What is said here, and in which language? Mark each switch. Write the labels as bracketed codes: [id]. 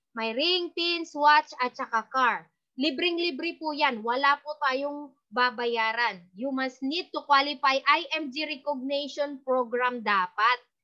[tl] May ring, pins, watch, at saka car. Libreng-libre po yan. Wala po tayong babayaran. [en] You must need to qualify IMG recognition program dapat.